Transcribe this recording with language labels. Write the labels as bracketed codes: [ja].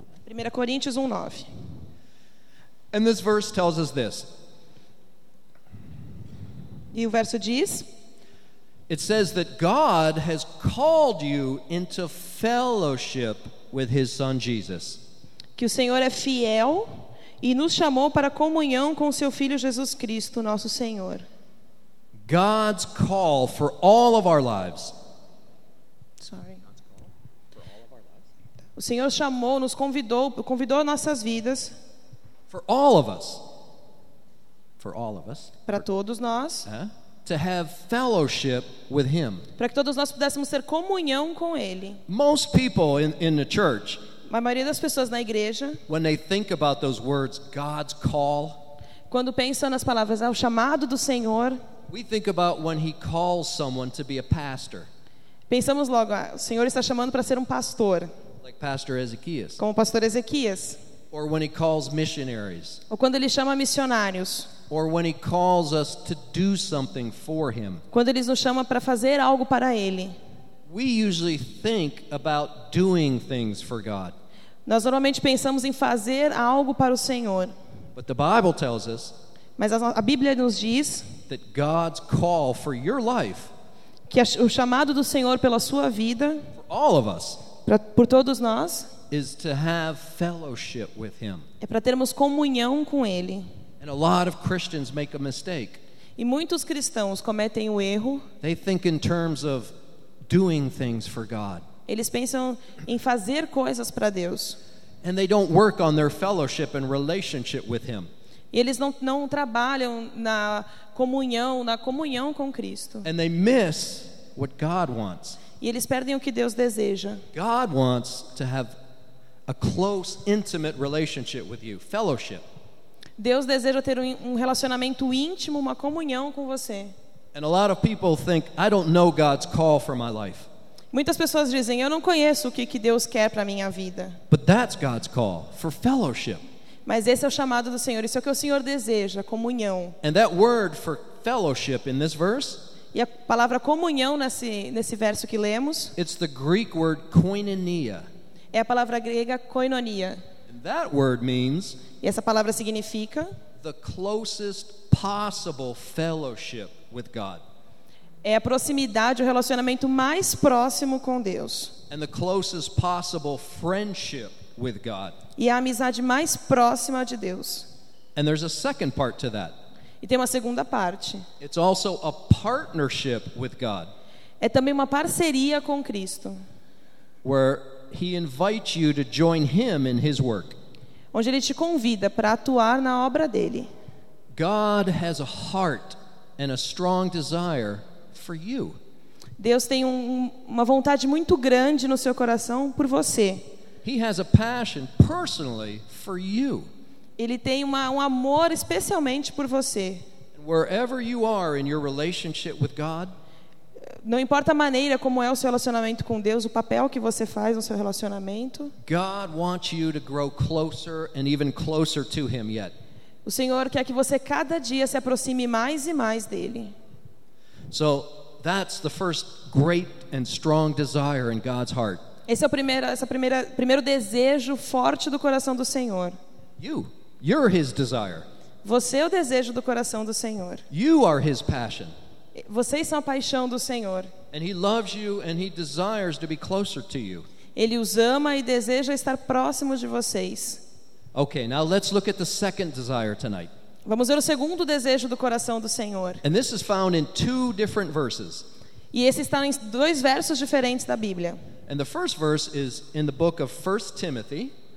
[pt] 1 Coríntios 1:9. [en] And this verse tells us this. [pt] E o verso diz: [en] it says that God has called you into fellowship with his son Jesus. [pt] Que o Senhor é fiel e nos chamou para comunhão com seu filho Jesus Cristo, nosso Senhor. [en] God's call for all of our lives. Sorry. [pt] O Senhor chamou, nos convidou nossas vidas. [en] For all of us. For all of us. [pt] Para todos nós. [en] To have fellowship with him. [pt] Para que todos nós pudéssemos ter comunhão com ele. [en] Most people in the church, [pt] a maioria das pessoas na igreja, [en] when they think about those words, God's call, [pt] quando pensam nas palavras o chamado do Senhor, [en] we think about when he calls someone to be a pastor. [pt] Pensamos logo, o Senhor está chamando para ser pastor. [en] Like Pastor Ezequias. [pt] Como Pastor Ezequias. [en] Or when he calls missionaries. [pt] Ou quando ele chama missionários. [en] Or when he calls us to do something for him. [pt] Quando ele nos chama para fazer algo para ele. [en] We usually think about doing things for God. [pt] Nós normalmente pensamos em fazer algo para o Senhor. [en] But the Bible tells us. [pt] Mas a Bíblia nos diz. [en] That God's call for your life. [pt] Que o chamado do Senhor pela sua vida. [en] For all of us. [pt] Por todos nós. [en] Is to have fellowship with him. [pt] É para termos comunhão com ele. [en] And a lot of Christians make a mistake. [pt] E muitos cristãos cometem o erro. [en] They think in terms of doing things for God. [pt] Eles pensam em fazer coisas para Deus. [en] And they don't work on their fellowship and relationship with him. [pt] E eles não trabalham na comunhão com Cristo. [en] And they miss what God wants. [pt] E eles perdem o que Deus deseja. [en] God wants to have a close, intimate relationship with you. Fellowship. [pt] Deus deseja ter um relacionamento íntimo, uma comunhão com você. [en] And a lot of people think, I don't know God's call for my life. [pt] Muitas pessoas dizem, eu não conheço o que Deus quer para minha vida. [en] But that's God's call for fellowship. [pt] Mas esse é o chamado do Senhor, isso é o que o Senhor deseja, comunhão. [en] And that word for fellowship in this verse, [pt] e a palavra comunhão nesse verso que lemos, [en] it's the Greek word koinonia. [pt] É a palavra grega koinonia. [en] That word means, [pt] e essa palavra significa, [en] the closest possible fellowship with God. [pt] É a proximidade, o relacionamento mais próximo com Deus. [en] And the closest possible friendship with God. [pt] E a amizade mais próxima de Deus. [en] And there's a second part to that. [pt] E tem uma segunda parte. [en] It's also a partnership with God. [pt] É também uma parceria com Cristo. [en] Where he invites you to join him in his work. [pt] Onde ele te convida para atuar na obra dele. [en] God has a heart and a strong desire for you. [pt] Deus tem uma vontade muito grande no seu coração por você. [en] He has a passion personally for you. [pt] Ele tem um amor especialmente por você. [en] Wherever you are in your relationship with God, [pt] não importa a maneira como é o seu relacionamento com Deus, o papel que você faz no seu relacionamento. [en] God wants you to grow closer and even closer to Him yet. [pt] O Senhor quer que você cada dia se aproxime mais e mais dele. [en] So that's the first great and strong desire in God's heart. [pt] Esse é o primeiro desejo forte do coração do Senhor. [en] You're His desire. [pt] Você é o desejo do coração do Senhor. [en] You are His passion. [pt] Vocês são a paixão do Senhor. [en] And He loves you and He desires to be closer to you. [pt] Ele os ama e deseja estar próximo de vocês. [en] Okay, now let's look at the second desire tonight. [pt] Vamos ver o segundo desejo do coração do Senhor. [en] And this is found in two different verses. [pt] E esse está em dois versos diferentes da Bíblia. [en] And the first verse is in the book of 1 Timothy.